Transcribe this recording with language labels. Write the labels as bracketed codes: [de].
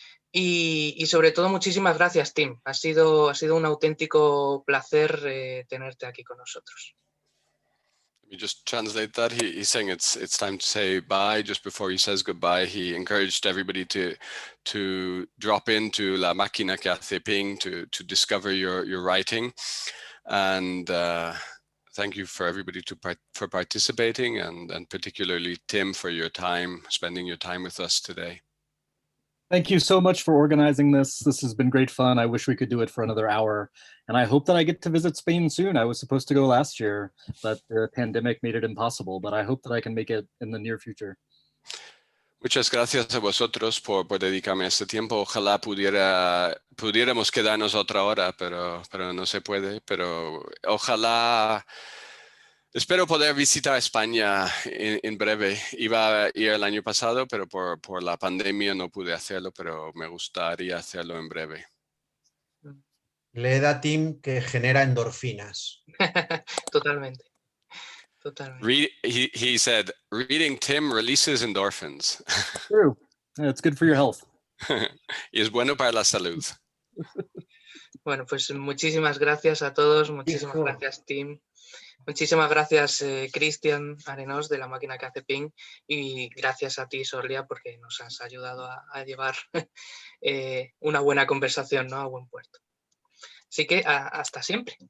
[es] Y sobre todo, muchísimas gracias, Tim. Ha sido un auténtico placer tenerte aquí con nosotros. [en] Let me just translate that. He's saying it's time to say bye. Just before he says goodbye, he encouraged everybody to drop into La Máquina que hace ping to discover your writing. And thank you for everybody for participating, and particularly Tim for spending your time with us today. Thank you so much for organizing this. This has been great fun. I wish we could do it for another hour. And I hope that I get to visit Spain soon. I was supposed to go last year, but the pandemic made it impossible. But I hope that I can make it in the near future. [es] Muchas gracias a vosotros por dedicarme este tiempo. Ojalá pudiéramos quedarnos otra hora, pero no se puede. Pero ojalá... Espero poder visitar España en breve. Iba a ir el año pasado, pero por la pandemia no pude hacerlo, pero me gustaría hacerlo en breve. Le da Tim que genera endorfinas. Totalmente. [en] He said, reading Tim releases endorphins. True. Yeah, it's good for your health. [es] Y es bueno para la salud. Bueno, pues muchísimas gracias a todos. Muchísimas gracias, Tim. Muchísimas gracias, Cristian Arenos, de La Máquina que hace ping, y gracias a ti, Sorlia, porque nos has ayudado a llevar una buena conversación, ¿no?, a buen puerto. Así que hasta siempre.